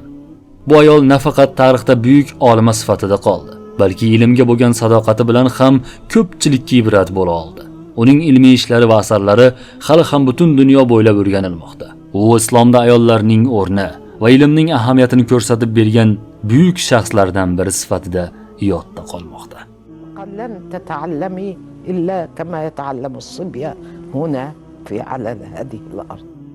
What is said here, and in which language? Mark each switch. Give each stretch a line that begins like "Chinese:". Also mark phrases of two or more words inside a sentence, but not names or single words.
Uzbek: Bu ayol nafaqat tarixda buyuk olima sifatida qoldi, balki ilmga bo'lgan sadoqati bilan ham ko'pchilikka ibrat bo'la oldi. Uning ilmiy ishlari va asarlari hali ham butun dunyo bo'ylab o'rganilmoqda. U islomda ayollarning o'rni va ilmning ahamiyatini ko'rsatib bergan buyuk shaxslardan biri sifatida yodda qolmoqda.
Arabic: لن تتعلمي إلا كما يتعلم الصبية هنا في على هذه الأرض.